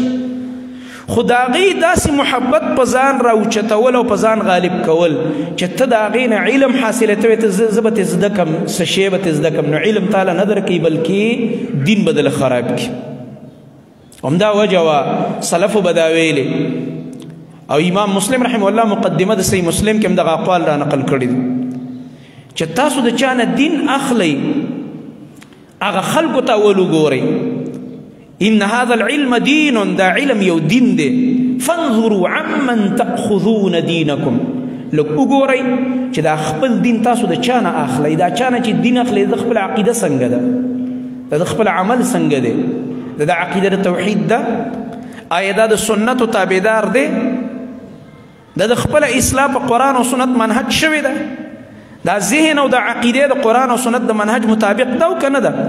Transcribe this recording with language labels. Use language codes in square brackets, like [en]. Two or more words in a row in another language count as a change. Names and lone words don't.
[ps] خو د هغې داسې محبت په ځان راوچتول او په ځان غالب کول چې ته د هغې نه علم حاصلوي، ته زه به ترې زده کړم، څه شی به ترې زده کړم، نو علم تاله نه درکوي بلکې دین به دله خراب کړي. همدا وجه وه سلفو به دا ویلې. او امام مسلم رحمه الله مقدمه د صحیح مسلم کې هم دغه اقوال را نقل کړي دي چې تاسو د چا نه دین اخلئ هغه خلکو ته اول وګورئ. [ar] ان هذا العلم دین، [ps] دا علم یو دین دی. [ar] فانظروا عمن تأخذون دینکم، [ps] لږ وګورئ چې دا خپل دین تاسو د چا نه اخلئ. دا چا نه چې دین اخلئ د خپل عقیده څنګه ده، د خپل عمل څنګه دی، د عقیده د توحید ده، آیا دا د سنتو تابعدار دی، د خپل اصلاح په قرآن او سنت منهج شوی ده، دا ذهن او د عقیدې د قرآن او سنت د منهج مطابق ده او که نه ده؟